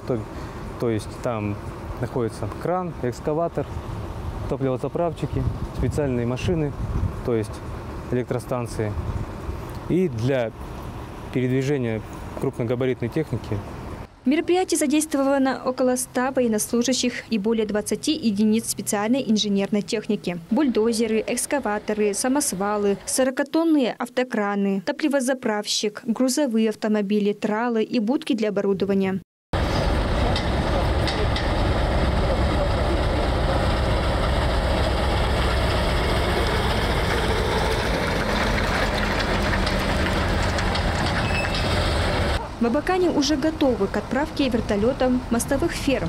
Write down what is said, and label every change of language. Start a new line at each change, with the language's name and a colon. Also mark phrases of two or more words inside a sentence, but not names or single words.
Russian: То есть там находится кран, экскаватор, топливозаправщики, специальные машины, то есть электростанции. И для передвижения крупногабаритной техники. В мероприятии задействовано около 100 военнослужащих и более 20 единиц специальной инженерной техники. Бульдозеры, экскаваторы, самосвалы, 40-тонные автокраны, топливозаправщик, грузовые автомобили, тралы и будки для оборудования. В Абакане уже готовы к отправке вертолетом мостовых ферм.